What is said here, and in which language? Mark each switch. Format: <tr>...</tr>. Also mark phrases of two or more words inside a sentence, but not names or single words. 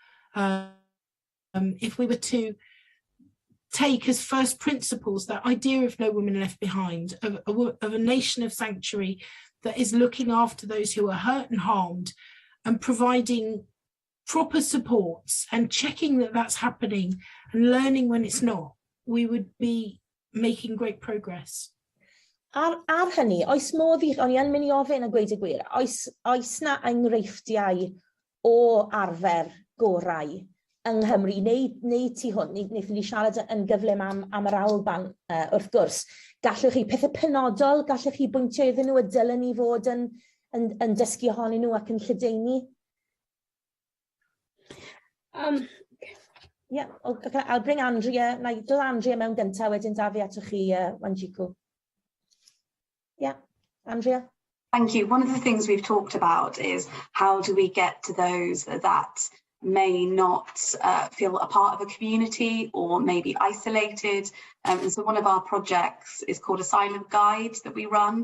<en>If we were to take as first principles that idea of no woman left behind, of a nation of sanctuary that is looking after those who are hurt and harmed and providing proper supports and checking that that's happening and learning when it's not, we would be making great progress.</en> <cy>Ar hynny, oes modd i, o'n i yn mynd I ofyn a gweud y gwir, oes na enghreifftiau o arfer gorau yng Nghymru, neu tu hwn, wnaethon ni siarad yn gyflym am yr Alban wrth gwrs. Gallwch chi pethau penodol, gallwch chi bwyntio iddyn nhw y dylen ni fod yn dysgu ohonyn nhw ac yn lledaenu?</cy> <en>Yeah, okay, I'll bring Andrea,</en> <cy>na I dod Andrea mewn gyntaf, wedyn da fi atoch chi, Wanjiku.</cy> <en>Yeah, Andrea. Thank you. One of the things we've talked about is how do we get to those that may not feel a part of a community or maybe isolated. And so one of our projects is called Asylum Guide that we run.</en>